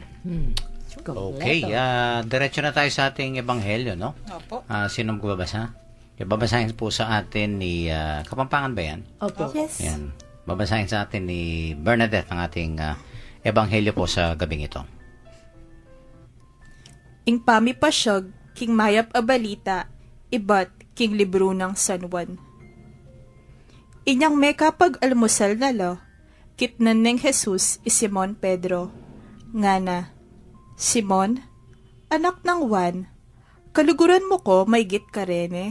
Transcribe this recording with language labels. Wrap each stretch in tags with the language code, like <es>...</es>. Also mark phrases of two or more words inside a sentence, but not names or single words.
<tl>Kompleto. Okay, diretso na tayo sa ating ebanghelyo, no? Opo. Sino magbabasa? Babasahin po sa atin ni Kapampangan ba yan? Opo. Yes. Yan. Babasahin sa atin ni Bernadette ang ating ebanghelyo po sa gabing ito.</tl> <pam>Ing pamipasyag, king mayap a balita, ibat king libro ng San Juan. Inyang may kapag almusal na lo, kitnan ng Jesus is Simon Pedro. Nga na, Simon, anak ng Juan, kaluguran mo ko may git ka rin eh.</pam>